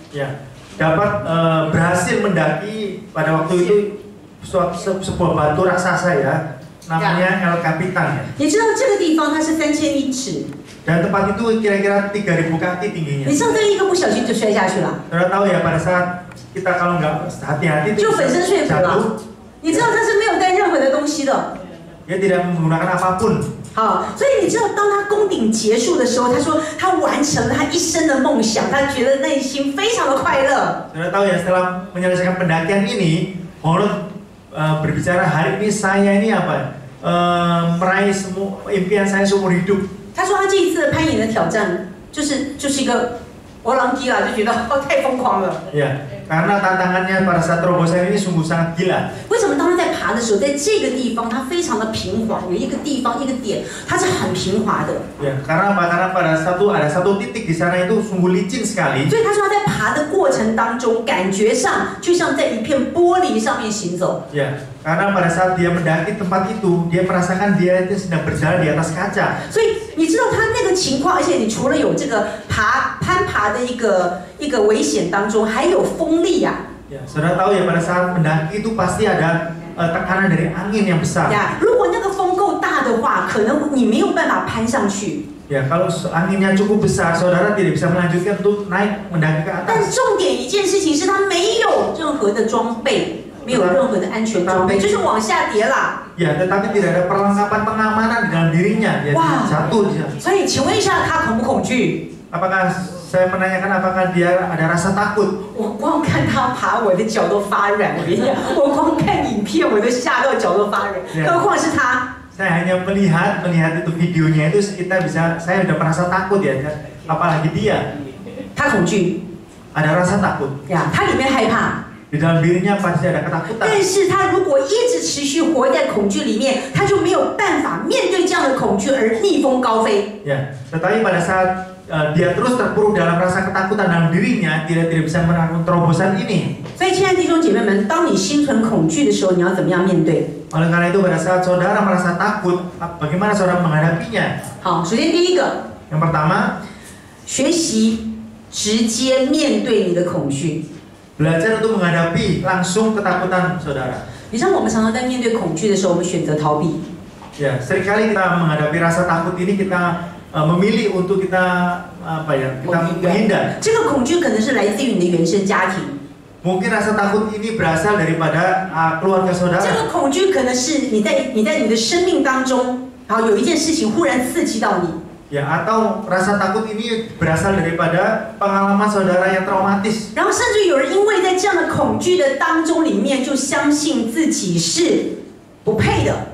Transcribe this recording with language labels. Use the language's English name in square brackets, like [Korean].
[Indonesian] Ya, dapat berhasil mendaki pada waktu itu sebuah batu raksasa ya, namanya El Capitan ya. [Chinese] 你知道这个地方它是3000英尺， [Indonesian] Dan tempat itu kira-kira 3000 kaki tingginya. [Chinese] 你知道这一个不小心就摔下去了， [Indonesian] Saudara tahu ya, pada saat kita kalau nggak hati-hati itu [Chinese] 就粉身碎骨了 [Indonesian] jatuh. 。 [Chinese] 你知道他是没有带任何的东西的。 [Indonesian] Dia tidak menggunakan apapun. [Chinese] 好，所以你知道，当他攻顶结束的时候，他说他完成了他一生的梦想，他觉得内心非常的快乐。 [Indonesian] Saudara tahu ya, setelah menyelesaikan pendakian ini, Honnold berbicara, hari ini saya ini apa? Meraih semua impian saya seumur hidup. [Chinese] 他说他这一次的攀岩的挑战，就是一个欧朗基啦，就觉得太疯狂了。 [Indonesian] Ya, karena tantangannya pada saat terobosan ini sungguh sangat gila. [Chinese] 为什么当他在爬爬的时候，在这个地方它非常的平滑，有一个地方一个点，它是很平滑的。 [Indonesian] Ya, karena apa? Karena ada satu titik di sana itu sungguh licin sekali. [Chinese] 所以他说他在爬的过程当中，感觉上就像在一片玻璃上面行走。 [Indonesian] Ya, karena pada saat dia mendaki tempat itu, dia merasakan dia itu sedang berjalan di atas kaca. [Chinese] 所以你知道他那个情况，而且你除了有这个攀爬的一个危险当中，还有风力啊。 [Indonesian] Ya, saudara tahu ya pada saat mendaki itu pasti ada tekanan dari angin yang besar. [Chinese] 呀，如果那个风够大的话，可能你没有办法攀上去。 [Indonesian] Ya, kalau anginnya cukup besar, saudara tidak bisa melanjutkan untuk naik mendaki ke [Chinese] 但 [Indonesian] atas. [Chinese] 重点一件事情是，他没有任何的装备，没有任何的安全装备，就是往下跌啦。 [Indonesian] Ya, tetapi tidak ada perlengkapan pengamanan di dalam dirinya, dia Wah. jatuh di sana. [Chinese] 所以，请问一下，他恐不恐惧？ [Indonesian] Apakah saya menanyakan apakah dia ada rasa takut? [Chinese] 我光看他爬，我的脚都发软。我跟你讲，我光看影片，我都吓到脚都发软， 何况是他。 [Indonesian] Saya hanya melihat itu videonya itu saya udah merasa takut ya, apalagi dia. [Chinese] 他恐惧 [Indonesian] Ada rasa takut. [Chinese] 呀，他里面害怕。 [Indonesian] Di dalam dirinya pasti ada ketakutan. [Chinese] 但是他如果一直持续活在恐惧里面，他就没有办法面对这样的恐惧而逆风高飞。 [Indonesian] Ya, tetapi pada saat dia terus terpuruk dalam rasa ketakutan dalam dirinya, tidak bisa melakukan terobosan ini. [Chinese] 所以，亲爱的弟兄姐妹们，当你心存恐惧的时候，你要怎么样面对？ [Indonesian] Oleh karena itu pada saat saudara merasa takut, bagaimana saudara menghadapinya? [Chinese] 好，首先第一个， [Indonesian] Yang pertama, [Chinese] 学习直接面对你的恐惧。 [Indonesian] belajar untuk menghadapi langsung ketakutan saudara. [Chinese] 你知道我们常常在面对恐惧的时候，我们选择逃避。 [Indonesian] Ya, seringkali kita menghadapi rasa takut ini kita memilih untuk kita menghindar. [Chinese] 这个恐惧可能是来自于你的原生家庭。 [Indonesian] Mungkin rasa takut ini berasal daripada keluarga [Chinese] 这 [Indonesian] saudara. [Chinese] 个恐惧可能是你在你的生命当中，然后有一件事情忽然刺激到你。 [Indonesian] Ya, atau rasa takut ini berasal daripada pengalaman saudara yang traumatis. [Chinese] 然后甚至有人因为在这样的恐惧的当中里面，就相信自己是不配的。